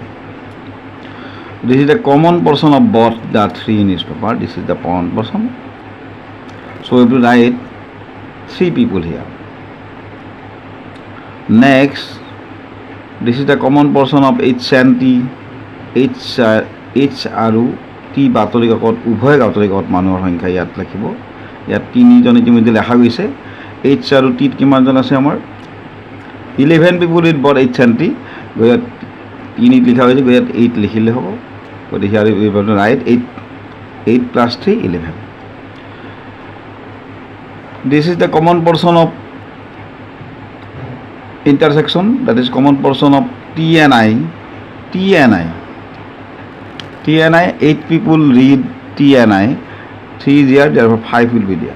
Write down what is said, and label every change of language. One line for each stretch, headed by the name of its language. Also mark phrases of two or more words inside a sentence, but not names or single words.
English: This is the common portion of both the three newspaper. This is the common portion. So we have to write three people here. Next, this is the common portion of H and T.
Assamese: H আৰু T বাতৰি কাকত উভয় বাতৰি কাকত মানুহৰ সংখ্যা ইয়াত লিখিব। ইয়াত তিনিজন ইতিমধ্যে লেখা গৈছে। H আৰু T কিমানজন আছে আমাৰ 11
English: people with both H and T।
Assamese: ইয়াত 3 লিখা হৈছে, ইয়াত 8 লিখিলে হ'ব।
English: গতিকে here we have to write 8 plus 3 11। This is the common portion of intersection, that is common portion of T and I. 8 people read T and I, 3 is there, therefore 5 will be there.